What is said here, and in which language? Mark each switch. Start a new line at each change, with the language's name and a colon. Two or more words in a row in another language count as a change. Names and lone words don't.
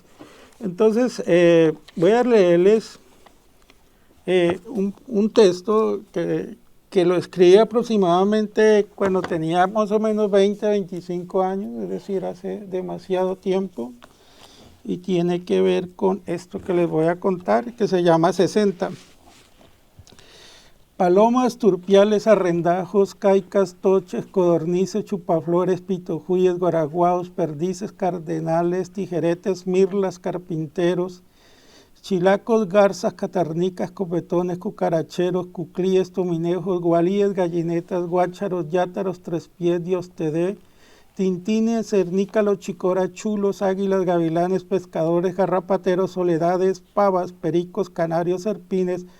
Spanish: Entonces voy a leerles un texto que lo escribí aproximadamente cuando tenía más o menos 20, 25 años, es decir, hace demasiado tiempo, y tiene que ver con esto que les voy a contar, que se llama 60. Palomas, turpiales, arrendajos, caicas, toches, codornices, chupaflores, pitojuyes, guaraguaos, perdices, cardenales, tijeretes, mirlas, carpinteros, chilacos, garzas, catarnicas, copetones, cucaracheros, cuclíes, tominejos, gualíes, gallinetas, guácharos, yátaros, trespiés, diostedé, tintines, cernícalos, chicora, chulos, águilas, gavilanes, pescadores, garrapateros, soledades, pavas, pericos, canarios, serpines,